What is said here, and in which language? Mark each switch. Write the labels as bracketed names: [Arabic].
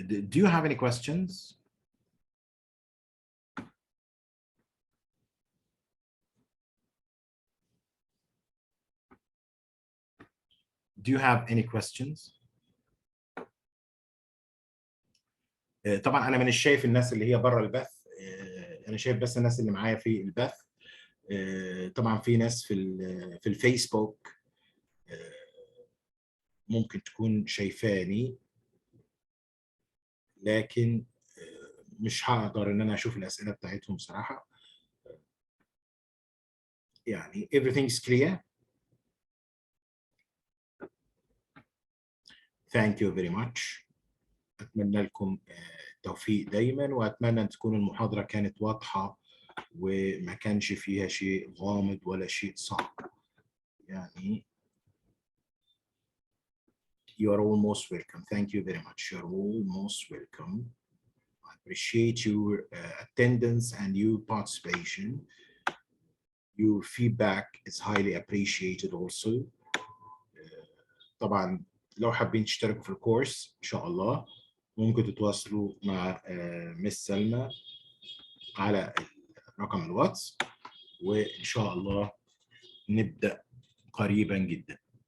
[English] Do you have any questions? Do you have any questions? [Arabic] طبعا انا مش شايف الناس اللي هي بره البث، انا شايف بس الناس اللي معايا في البث. طبعا في ناس في الفيسبوك ممكن تكون شايفاني، لكن مش هقدر ان انا اشوف الاسئله بتاعتهم صراحه. يعني [English] everything is clear. Thank you very much. [Arabic] اتمنى لكم التوفيق دايما، واتمنى ان تكون المحاضره كانت واضحه وما كانش فيها شيء غامض ولا شيء صعب. يعني [English] you are all most welcome. Thank you very much. You are all most welcome. I appreciate your attendance and your participation. Your feedback is highly appreciated also. [Arabic] طبعا لو حابين تشتركوا في الكورس ان شاء الله ممكن تتواصلوا مع مس سلمى على رقم الواتس، وان شاء الله نبدأ قريبا جدا.